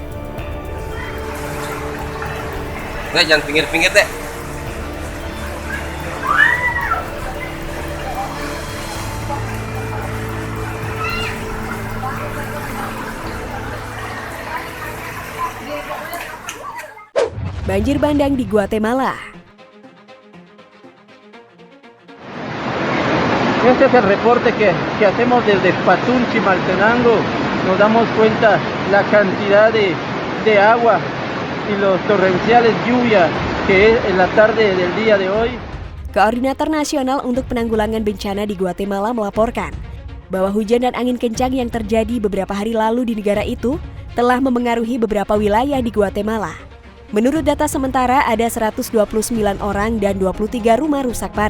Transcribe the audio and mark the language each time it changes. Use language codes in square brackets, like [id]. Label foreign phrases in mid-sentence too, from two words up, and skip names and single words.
[id] Jangan pinggir-pinggir deh. Banjir bandang di Guatemala. [es] Este es el reporte que hacemos desde Patún, Chimaltenango. Nos damos cuenta la cantidad de agua y los torrenciales lluvia que es en la tarde del día de hoy. [id] Koordinator Nasional untuk Penanggulangan Bencana di Guatemala melaporkan bahwa hujan dan angin kencang yang terjadi beberapa hari lalu di negara itu telah memengaruhi beberapa wilayah di Guatemala. Menurut data sementara, ada 129 orang dan 23 rumah rusak parah.